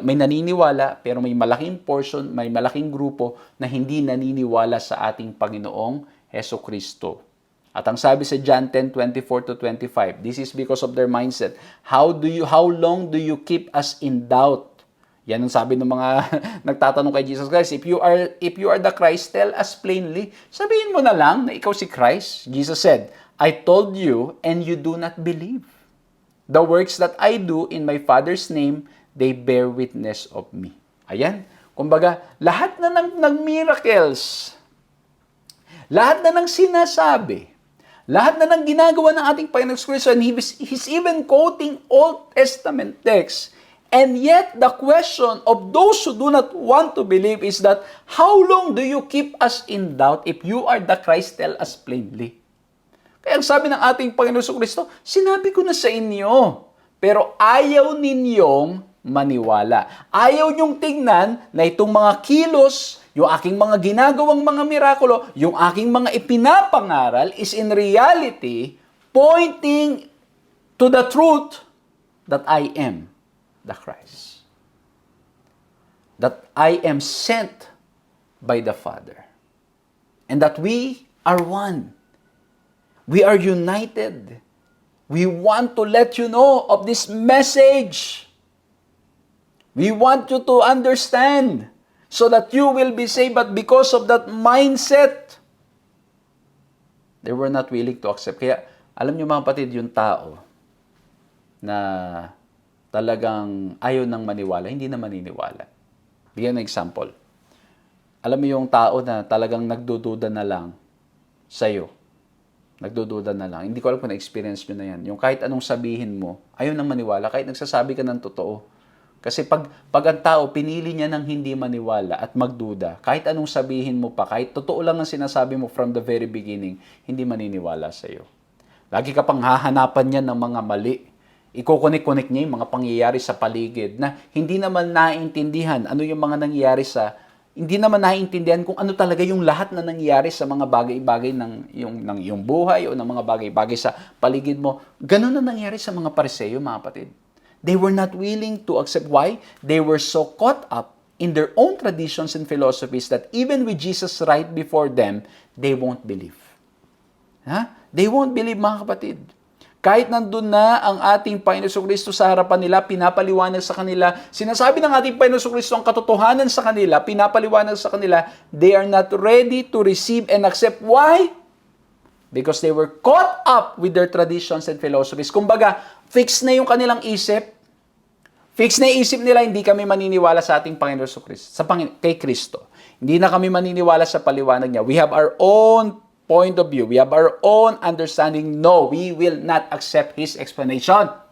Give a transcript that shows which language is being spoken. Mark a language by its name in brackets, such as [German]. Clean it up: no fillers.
[Filipino] May naniniwala, pero may malaking portion, may malaking grupo na hindi naniniwala sa ating Panginoong Hesukristo. At ang sabi sa John 10:24 to 25, [English] this is because of their mindset. How long do you keep us in doubt? [Filipino] Yan ang sabi ng mga nagtatanong kay Jesus Christ. [English] If you are the Christ, tell us plainly. [Filipino] Sabihin mo na lang na ikaw si Christ. [English] Jesus said, I told you and you do not believe. The works that I do in my Father's name, they bear witness of me. [Filipino] Ayan. Kumbaga, lahat na ng miracles, lahat na ng sinasabi, lahat na ng ginagawa ng ating Panginoon Kristo, [English] and he's even quoting Old Testament texts. And yet, the question of those who do not want to believe is that, how long do you keep us in doubt? If you are the Christ, tell us plainly. [Filipino] Kaya ang sabi ng ating Panginoon Kristo, sinabi ko na sa inyo, pero ayaw ninyong maniwala. Ayaw niyong tingnan na itong mga kilos, yung aking mga ginagawang mga mirakulo, yung aking mga ipinapangaral [English] is in reality pointing to the truth that I am the Christ. That I am sent by the Father. And that we are one. We are united. We want to let you know of this message. We want you to understand so that you will be saved. But because of that mindset, they were not willing to accept. [Filipino] Kaya, alam niyo mga kapatid, yung tao na talagang ayaw nang maniwala, hindi na maniniwala. Bigyan ng example. Alam mo yung tao na talagang nagdududa na lang sa'yo. Nagdududa na lang. Hindi ko alam kung na-experience nyo na yan. Yung kahit anong sabihin mo, ayaw nang maniwala, kahit nagsasabi ka ng totoo. Kasi pag ang tao, pinili niya ng hindi maniwala at magduda, kahit anong sabihin mo pa, kahit totoo lang ang sinasabi mo [English] from the very beginning, [Filipino] hindi maniniwala sa'yo. Lagi ka pang hahanapan niya ng mga mali. Iko-connect niya yung mga pangyayari sa paligid na hindi naman naiintindihan ano yung mga nangyayari hindi naman naiintindihan kung ano talaga yung lahat na nangyayari sa mga bagay-bagay ng iyong buhay o ng mga bagay-bagay sa paligid mo. Ganun na nangyari sa mga Pariseo, mga kapatid. [English] They were not willing to accept. Why? They were so caught up in their own traditions and philosophies that even with Jesus right before them, they won't believe. They won't believe, [Filipino] mga kapatid. Kahit nandun na ang ating Panginoon Kristo sa harapan nila, pinapaliwanag sa kanila, sinasabi ng ating Panginoon Kristo ang katotohanan sa kanila, pinapaliwanag sa kanila, [English] they are not ready to receive and accept. Why? Because they were caught up with their traditions and philosophies. [Filipino] Kumbaga, fix na yung kanilang isip. Fix na yung isip nila, hindi kami maniniwala sa ating Panginoon Kristo, kay Kristo. Hindi na kami maniniwala sa paliwanag niya. [English] We have our own point of view. We have our own understanding. No, we will not accept His explanation.